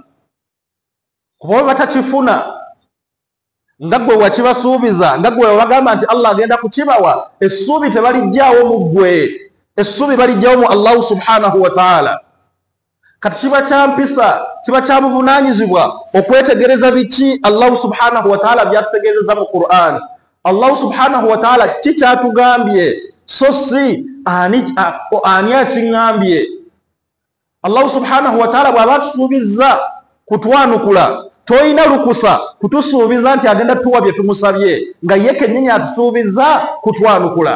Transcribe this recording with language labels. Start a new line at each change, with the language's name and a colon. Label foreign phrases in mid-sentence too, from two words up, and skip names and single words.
Ganda: Kuba batakifuna nga ggwe wakibasuubiza, nga ggwe wabagamba nti Allah agenda kukibawa, essuubi tebalijjaawo mu ggwe, essuubi balijjaawo mu Allah
Arabic: سبحانه وتعالى.
Ganda: Kati kiba kya mpisa, kiba kya buvunaanyizibwa okwetegereza biki Allah
Arabic: سبحانه وتعالى
Ganda: byatutegeereza mu Qur'an. Allah
Arabic: سبحانه وتعالى
Ganda: kikyatugambye so si ani akiŋŋambye. Allah
Arabic: سبحانه وتعالى
Ganda: bw'aba atusuubizza kutwanukula toyina lukusa kutusuubiza nti agenda tuwa bye tumusabye nga ye kennyini atusuubiza kutwanukula.